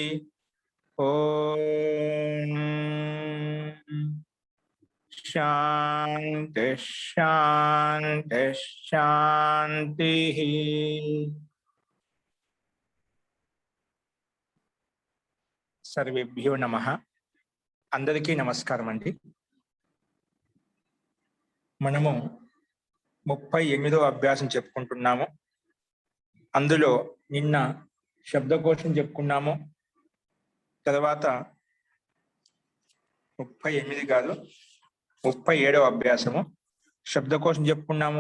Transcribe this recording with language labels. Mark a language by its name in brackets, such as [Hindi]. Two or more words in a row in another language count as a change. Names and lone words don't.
[Sanskrit] ओम शांति शांति शांति। सर्वेभ्यो नमः। [Telugu] అందరికీ నమస్కారం అండీ। మనము 38వ అభ్యాసం చెప్పుకుంటున్నాము. అందులో నిన్న శబ్దకోశం చెప్పుకున్నాము. తర్వాత 38 కాదు 37వ అభ్యాసము శబ్దకోశం చెప్పుకున్నాము.